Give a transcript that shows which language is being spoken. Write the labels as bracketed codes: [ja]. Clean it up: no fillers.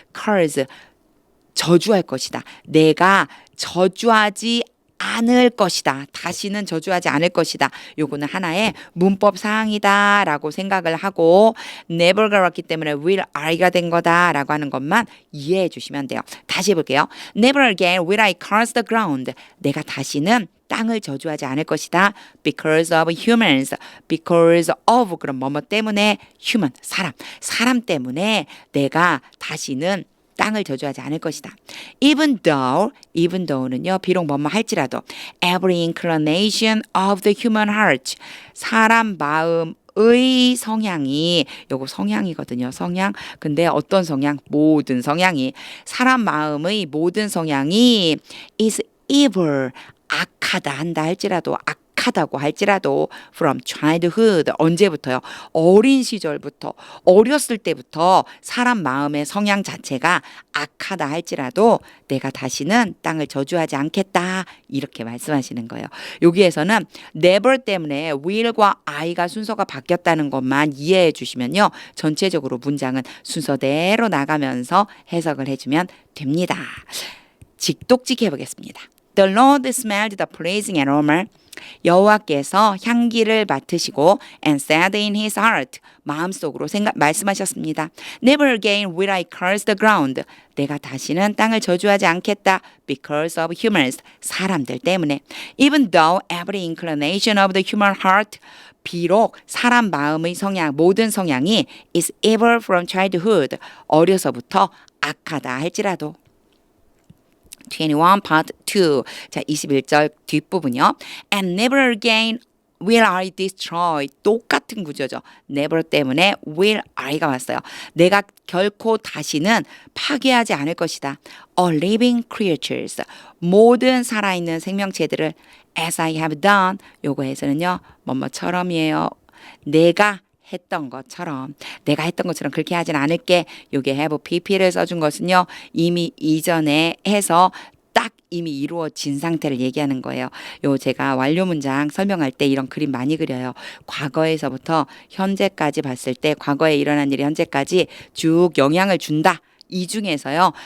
[ko] curse 저주할 것이다. 내가 저주하지 않을 것이다. 다시는 저주하지 않을 것이다. 요거는 하나의 문법 사항이다 라고 생각을 하고 never가 왔기 때문에 will I가 된 거다 라고 하는 것만 이해해 주시면 돼요. 다시 해볼게요. [en] Never again will I curse the ground. [ko] 내가 다시는 땅을 저주하지 않을 것이다. [en] Because of humans. [ko] Because of 그럼 뭐뭐 때문에 human 사람 때문에 내가 다시는 땅을 저주하지 않을 것이다. [en] Even though는요, [ko] 비록 뭐뭐 할지라도 [en] every inclination of the human heart. [ko] 사람 마음의 성향이 요거 성향이거든요. 성향. 근데 어떤 성향? 모든 성향이 사람 마음의 모든 성향이 [en] is evil. [ko] 악하다 한다 할지라도 악하다고 할지라도 [en] from childhood [ko] 언제부터요? 어린 시절부터 어렸을 때부터 사람 마음의 성향 자체가 악하다 할지라도 내가 다시는 땅을 저주하지 않겠다 이렇게 말씀하시는 거예요. 여기에서는 never 때문에 will과 I가 순서가 바뀌었다는 것만 이해해 주시면요. 전체적으로 문장은 순서대로 나가면서 해석을 해주면 됩니다. 직독직 해보겠습니다. [en] The Lord smelled the pleasing aroma. [ko] 여호와께서 향기를 맡으시고 [en] and said in his heart [ko] 마음속으로 말씀하셨습니다. [en] Never again will I curse the ground. [ko] 내가 다시는 땅을 저주하지 않겠다. [en] Because of humans. [ko] 사람들 때문에. [en] Even though every inclination of the human heart [ko] 비록 사람 마음의 성향, 모든 성향이 [en] is evil from childhood. [ko] 어려서부터 악하다 할지라도. 21 part 2. 자, 21절 뒷부분이요. [en] And never again will I destroy. [ko] 똑같은 구조죠. never 때문에 will I가 왔어요. 내가 결코 다시는 파괴하지 않을 것이다. [en] All living creatures. [ko] 모든 살아있는 생명체들을 [en] as I have done. [ko] 요거에서는요. 뭐뭐처럼이에요. 내가 했던 것처럼 그렇게 하진 않을게. 요게 have pp를 써준 것은요. 이미 이전에 해서 딱 이미 이루어진 상태를 얘기하는 거예요. 요 제가 완료 문장 설명할 때 이런 그림 많이 그려요. 과거에서부터 현재까지 봤을 때 과거에 일어난 일이 현재까지 쭉 영향을 준다. 이 중에서요.